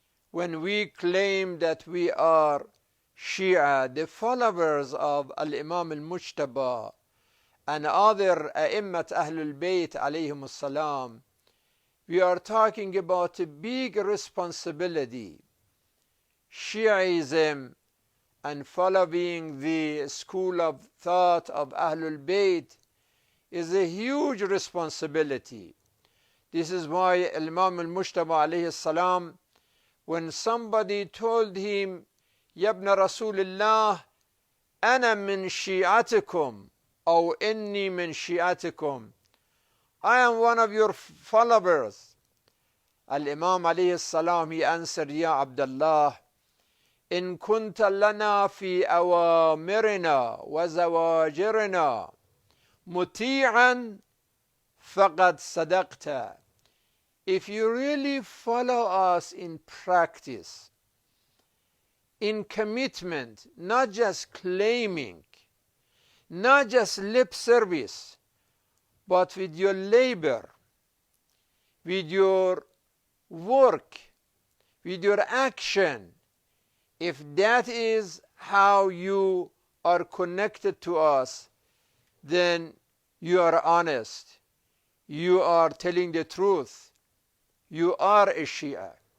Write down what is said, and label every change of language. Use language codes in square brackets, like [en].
[en] When we claim that we are Shi'ia, the followers of Al-Imam al-Mujtaba and other A'immat Ahlul Bayt alayhim salam, we are talking about a big responsibility. Shi'ism and following the school of thought of Ahlul Bayt is a huge responsibility. This is why Imam al-Mujtaba alayhi salam when somebody told him, [ar] يا ابن رسول الله أنا من شيعتكم [en] أو إني من شيعتكم, I am one of your followers. [ar] Al-Imam alayhi salam, [en] he answered, [ar] يا عبد الله إن كنت لنا في أوامرنا وزواجرنا مطيعا فقد صدقت. [en] If you really follow us in practice, in commitment, not just claiming, not just lip service, but with your labor, with your work, with your action, if that is how you are connected to us, then you are honest, you are telling the truth, you are a Shia.